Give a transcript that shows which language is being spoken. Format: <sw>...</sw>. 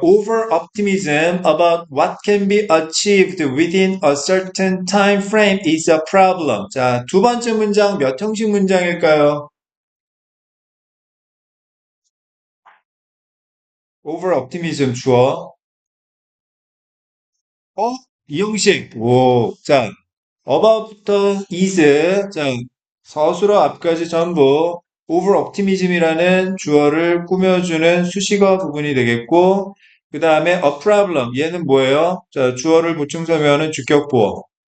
<en>Over optimism about what can be achieved within a certain time frame is a problem.</en> <ko>자, 두 번째 문장 몇 형식 문장일까요?</ko> <en>over optimism 주어.</en> <ko>이형식. 오, 자, about부터 is. 자, 서술어 앞까지 전부 over optimism이라는 주어를 꾸며주는 수식어 부분이 되겠고, 그 다음에 a problem. 얘는 뭐예요? 자, 주어를 보충 설명하는 주격보어.</ko>